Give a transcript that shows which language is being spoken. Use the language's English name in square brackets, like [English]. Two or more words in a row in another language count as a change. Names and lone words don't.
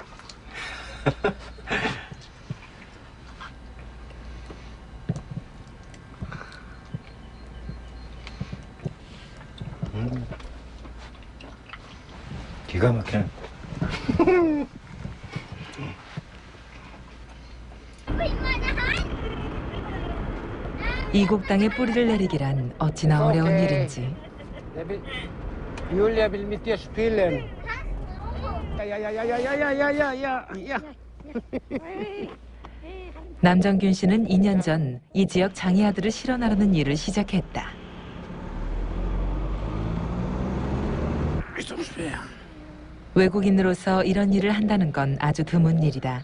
[Korean] 기가 막히네. 이국 땅에 뿌리를 내리기란 어찌나 어려운 일인지. [German] Julia will mit dir spielen. Ja. [Korean] 남정균 씨는 2년 전 이 지역 장애 아들을 실어 나르는 일을 시작했다. 외국인으로서 이런 일을 한다는 건 아주 드문 일이다.